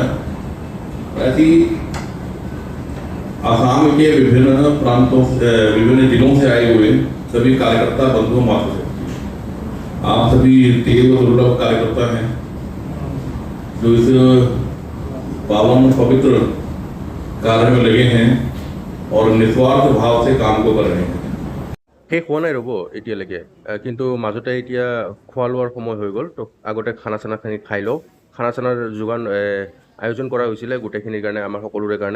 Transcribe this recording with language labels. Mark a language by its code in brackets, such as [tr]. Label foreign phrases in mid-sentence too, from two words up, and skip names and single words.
[hi] ऐसी आसाम के विभिन्न प्रांतों विभिन्न जिलों से आए हुए सभी कार्यकर्ता बंधु मात्र से आप सभी देव दुर्लभ कार्यकर्ता हैं जो इस पावन पवित्र कार्य में लगे हैं और निस्वार्थ भाव से काम को कर रहे हैं। [as] শেষ হোৱা নাই ৰ'ব এতিয়ালৈকে, কিন্তু মাজতে এতিয়া খোৱা লোৱাৰ সময় হৈ গ'ল। তো আগতে খানা চানাখিনি খাই লওঁ। খানা চানাৰ যোগান আয়োজন কৰা হৈছিলে গোটেইখিনিৰ কাৰণে, আমাৰ সকলোৰে কাৰণে।